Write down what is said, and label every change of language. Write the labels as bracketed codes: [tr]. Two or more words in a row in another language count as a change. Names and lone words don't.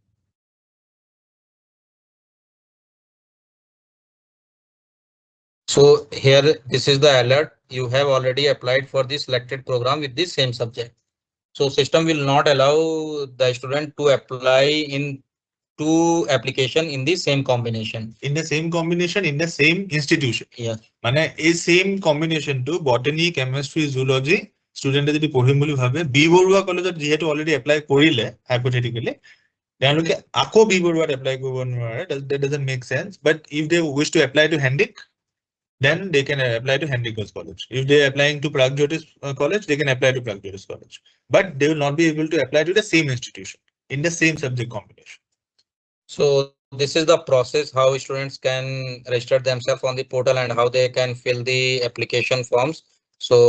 [en] So here, this is the alert. You have already applied for the selected program with the same subject. So system will not allow the student to apply in two application in the same combination. In the same combination, in the same institution. Yeah. [as] মানে এই [en] same combination to botany chemistry zoology student [as] যদি পঢ়িম বুলি ভাবে বি বৰুৱা কলেজত যিহেতু [en] already apply [as] কৰিলে হাইপথেটিকেলি তেওঁলোকে আকৌ বি বৰুৱাত এপ্লাই কৰিব নোৱাৰে [en] that doesn't make sense but if they wish to apply to Hendik then they can apply to Hendik Girls College. If they are applying to Pragjyotis College, they can apply to Pragjyotis College. But they will not be able to apply to the same institution in the same subject combination. So this is the process how students can register themselves on the portal and how they can fill the application forms.